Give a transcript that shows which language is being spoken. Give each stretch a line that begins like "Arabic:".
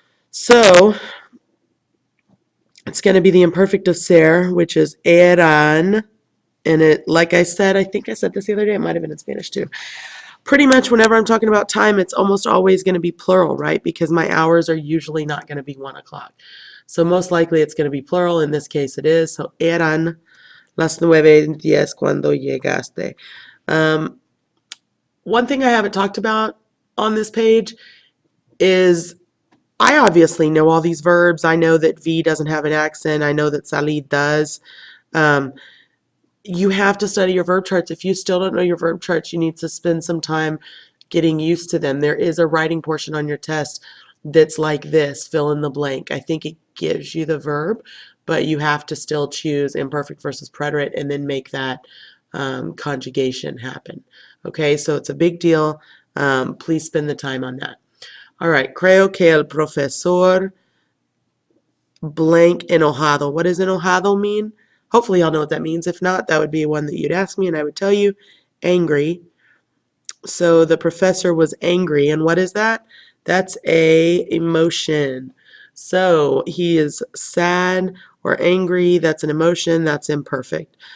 English: So it's going to be the imperfect of ser, which is eran. And it, like I said, I think I said this the other day, it might have been in Spanish too. Pretty much whenever I'm talking about time, it's almost always going to be plural, right? Because my hours are usually not going to be 1 o'clock. So most likely it's going to be plural. In this case it is.
Spanish: So eran las 9:10 cuando llegaste.
English: One thing I haven't talked about on this page is I obviously know all these verbs. I know that V doesn't have an accent. I know that salir does. You have to study your verb charts. If you still don't know your verb charts, you need to spend some time getting used to them. There is a writing portion on your test that's like this, fill in the blank. I think it gives you the verb, but you have to still choose imperfect versus preterite and then make that conjugation happen. Okay, so it's a big deal. Please spend the time on that. All right,
Spanish: creo que el profesor blank enojado.
English: What does enojado mean? Hopefully y'all know what that means. If not, that would be one that you'd ask me and I would tell you. Angry. So the professor was angry. And what is that? That's a emotion. So he is sad or angry. That's an emotion. That's imperfect.